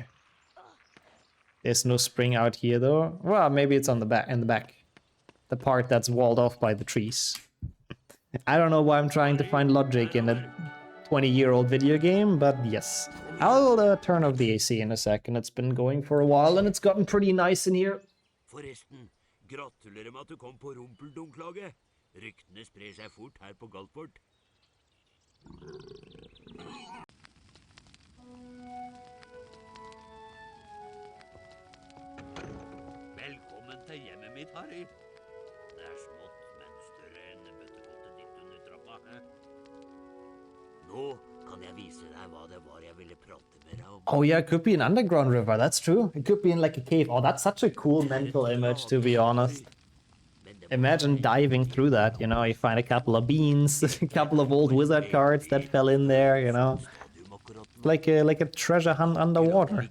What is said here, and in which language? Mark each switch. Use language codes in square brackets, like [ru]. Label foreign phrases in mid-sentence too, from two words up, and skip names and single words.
[en] There's no spring out here though. Well, maybe it's on the back, in the back. The part that's walled off by the trees. I don't know why I'm trying to find logic in a 20-year-old video game, but yes. I'll turn off the AC in a second. It's been going for a while and it's gotten pretty nice in here. [no] Forresten, gratulerer med at du kom på rumpeldunklaget. Ryktene sprer seg fort her på Galtfort. Velkommen til hjemmet mitt, Harry. Det er smått, men større enn bøttepotten ditt under trappa. Nå kan jeg vise deg hva det var jeg ville prate med deg om. [en] Oh yeah, it could be an underground river, that's true. It could be in like a cave. Oh, that's such a cool mental image, to be honest. Imagine diving through that, you know, you find a couple of beans, a couple of old wizard cards that fell in there, you know. Like a treasure hunt underwater.